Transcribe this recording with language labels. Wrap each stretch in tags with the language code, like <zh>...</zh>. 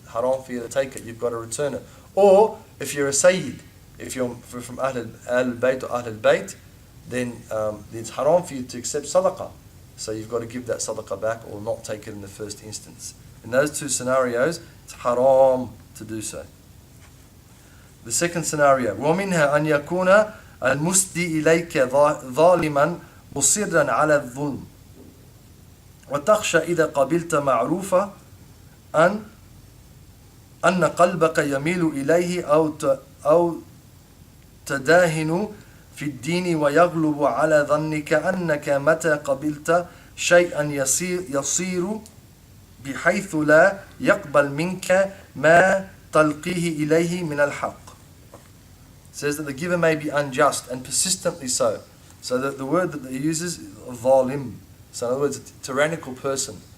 <en>Haram for you to take it, you've got to return it. Or if you're a sayyid, if you're from al-Bayt or al-Bayt, then it's haram for you to accept sadaqah. So you've got to give that sadaqah back or not take it in the first instance. In those two scenarios, it's haram to do so. The second scenario,</en> <ar>وَمِنْهَا أَنْ يَكُونَ الْمُسْدِي إِلَيْكَ ظَالِمًا مُصِرًا عَلَى الظُّلْمِ وَتَخْشَى إِذَا قَبِلْتَ مَعْرُوفًا أَنْ قَلْبَكَ يَمِيلُ إِلَيْهِ أو تداهن في الدين ويغلب على ظنك أنك متى قبلت شيئا يصير بحيث لا يقبل منك ما تلقيه إليه من الحق.</ar> <en>It says that the giver may be unjust and persistently so. So the word that he uses is zalim. So in other words, a tyrannical person.</en>